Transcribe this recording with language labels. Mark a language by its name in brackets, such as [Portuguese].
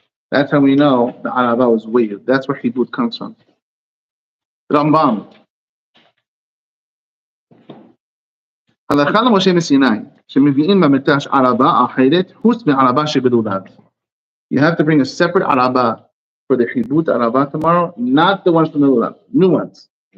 [English] That's how we know the arabah was waved. That's where Hibut comes from. Rambam. [Hebrew] הלכה למשה מסיני, שמביאים במטש ערבה אחרת, חוץ מערבה שבלולב. [English] You have to bring a separate arabah for the Hibut arabah tomorrow, not the ones from the lulav, new ones.